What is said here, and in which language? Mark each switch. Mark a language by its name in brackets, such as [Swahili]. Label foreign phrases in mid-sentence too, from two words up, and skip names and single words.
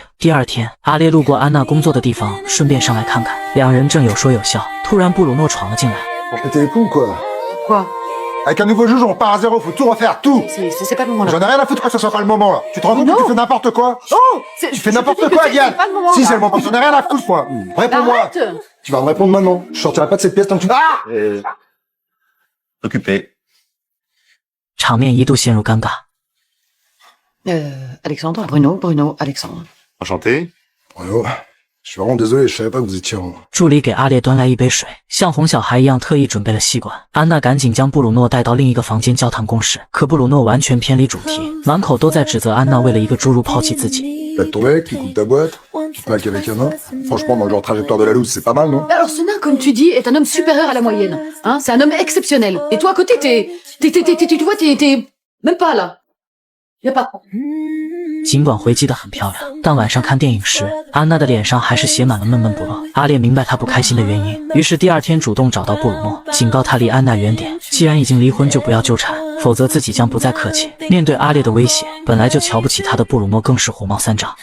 [Chinese] 第二天，阿烈路过安娜工作的地方，顺便上来看看。两人正有说有笑，突然布鲁诺闯了进来。 [French] On pétait les plombs, quoi. Quoi? Avec un nouveau juge, on repart à zéro, faut tout refaire, tout. C'est pas le moment là. J'en ai rien à foutre que ce soit pas le moment, là. Tu te rends compte Non. que tu fais n'importe quoi? Oh! Tu fais n'importe quoi, Yann. Si, c'est le moment, j'en ai rien à foutre, moi. Réponds-moi. Arrête! Tu vas me répondre maintenant. Je sortirai pas de cette pièce tant que tu... Ah! Occupé. [Chinese] 场面一度陷入尴尬。 [French] Alexandre, Bruno, Alexandre. Enchanté. Bruno, je suis vraiment désolé, je savais pas que vous étiez en... [Chinese] 助理给阿烈端来一杯水，像哄小孩一样特意准备了吸管。安娜赶紧将布鲁诺带到另一个房间交谈公事，可布鲁诺完全偏离主题，满口都在指责安娜为了一个侏儒抛弃自己。 [French] T'as ton mec, il coupe ta boîte, tu te maques avec un nain. Franchement, dans le genre trajectoire de la loose, c'est pas mal, non? Alors ce nain, comme tu dis, est un homme supérieur à la moyenne. Hein, c'est un homme exceptionnel. Et toi à côté, tu vois, t'es même pas là. Y a pas. [Chinese] 尽管回击得很漂亮，但晚上看电影时，安娜的脸上还是写满了闷闷不乐。阿烈明白她不开心的原因，于是第二天主动找到布鲁诺，警告他离安娜远点。既然已经离婚，就不要纠缠，否则自己将不再客气。面对阿烈的威胁，本来就瞧不起他的布鲁诺更是火冒三丈。